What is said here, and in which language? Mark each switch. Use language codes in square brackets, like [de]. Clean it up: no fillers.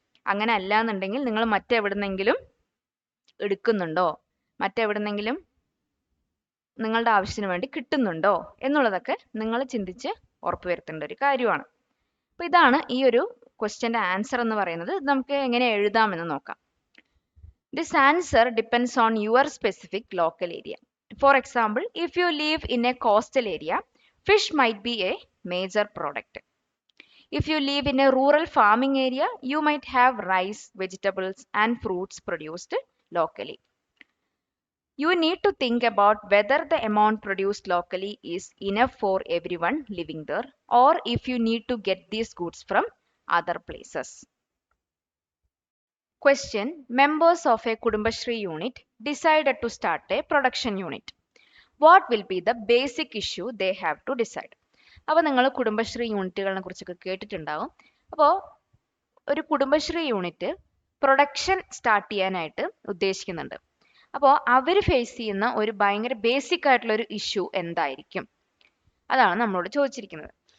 [ml] അങ്ങനെ അല്ല എന്നുണ്ടെങ്കിൽ നിങ്ങൾ മറ്റെവിടുന്നെങ്കിലും എടുക്കുന്നുണ്ടോ, മറ്റെവിടുന്നെങ്കിലും നിങ്ങളുടെ ആവശ്യത്തിന് വേണ്ടി കിട്ടുന്നുണ്ടോ എന്നുള്ളതൊക്കെ നിങ്ങൾ ചിന്തിച്ച് ഉറപ്പുവരുത്തേണ്ട ഒരു കാര്യമാണ്. അപ്പോൾ ഇതാണ് ഈ ഒരു ക്വസ്റ്റ്യൻ്റെ ആൻസർ എന്ന് പറയുന്നത്. നമുക്ക് എങ്ങനെ എഴുതാമെന്ന് നോക്കാം. [en] This answer depends on your specific local area. For example, if you live in a coastal area, fish might be a major product. If you live in a rural farming area, you might have rice, vegetables, and fruits produced locally. You need to think about whether the amount produced locally is enough for everyone living there, or if you need to get these goods from other places. Question: members of a Kudumbashree unit decided to start a production unit. What will be the basic issue they have to decide? [ml] അപ്പോൾ നിങ്ങൾ കുടുംബശ്രീ യൂണിറ്റുകളെ കുറിച്ചൊക്കെ കേട്ടിട്ടുണ്ടാവും. അപ്പോൾ ഒരു Kudumbashree unit production start ചെയ്യാനായിട്ട് ഉദ്ദേശിക്കുന്നുണ്ട്. അപ്പോൾ അവർ face ചെയ്യുന്ന ഒരു ഭയങ്കര ബേസിക് ആയിട്ടുള്ള ഒരു ഇഷ്യൂ എന്തായിരിക്കും, അതാണ് നമ്മളോട് ചോദിച്ചിരിക്കുന്നത്.